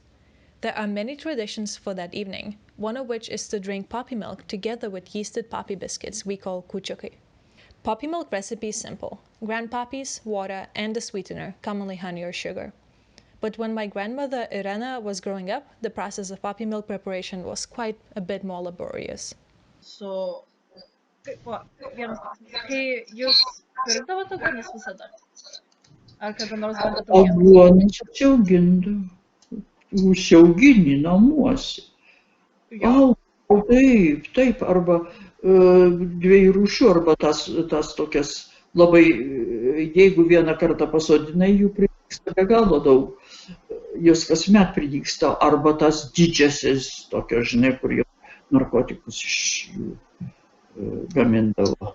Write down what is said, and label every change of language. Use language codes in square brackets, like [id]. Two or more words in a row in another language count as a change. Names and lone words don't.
[en] There are many traditions for that evening, one of which is to drink poppy milk together with yeasted poppy biscuits we call kūčiukai. Poppy milk recipe is simple: ground poppies, water, and a sweetener, commonly honey or sugar. But when my grandmother Irena was growing up, the process of poppy milk preparation was quite a bit more laborious. So, [lt] vienas klausimas. Kai jūs pirkdavote aguonis visada? Ar kada nors bandėt auginti? Aguonis užsiaugindavo. Užsiaugini namuose. Jo. Taip, taip, arba dviejų rūšių, arba tas tokias labai, jeigu vieną kartą pasodinai, jų pridygsta be galo daug, jos kasmet pridygsta, arba tas didžiasis, tokios, žinai, kur jau narkotikus iš jų gamindavo.